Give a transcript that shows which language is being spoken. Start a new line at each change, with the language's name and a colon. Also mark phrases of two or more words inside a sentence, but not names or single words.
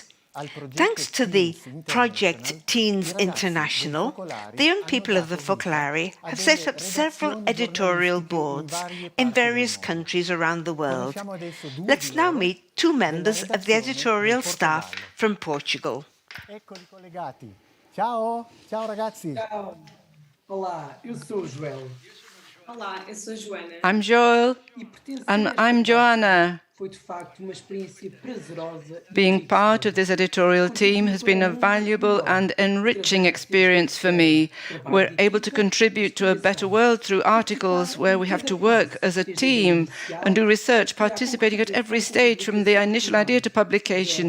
English: Thanks to the project Teens International, the young people of the Focolare have set up several editorial boards in various countries around the world. Let's now meet two members of the editorial staff from Portugal.
Italian: Ciao, ciao ragazzi. Ciao.
Portuguese: Olá, eu sou o Joel. Olá, eu sou Joana.
English: I'm Joel. And I'm Joanna. Being part of this editorial team has been a valuable and enriching experience for me. We're able to contribute to a better world through articles where we have to work as a team and do research, participating at every stage from the initial idea to publication.